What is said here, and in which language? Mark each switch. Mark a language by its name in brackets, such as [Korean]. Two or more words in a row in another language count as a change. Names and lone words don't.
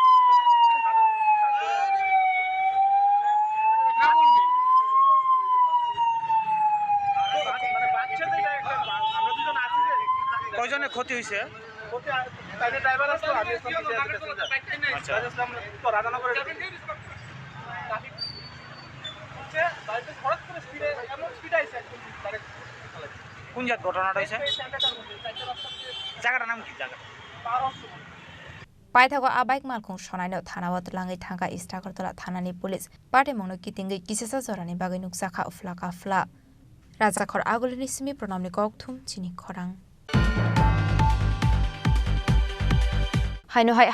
[Bangla] কয়জনের ক্ষতি হইছে তাইলে ড্রাইভার আসতো আমি আচ্ছা আসলাম তো রাধানগরে ট্রাফিক হচ্ছে বাইরে হঠাৎ করে স্পিডে এমন স্পিড আইছে ডাইরেক্ট কোন জায়গা ঘটনাটা হইছে জায়গাটার নাম কি জায়গা [Kok Borok] Paithago abaik malkhung sonaino thanawat langai thangka istragartola thanani police patimungno kitingai kisasa jorani bagai nuksa kha ufla ka fla rajakhor agulini simi pranamni kokthum chini khorang Haino hai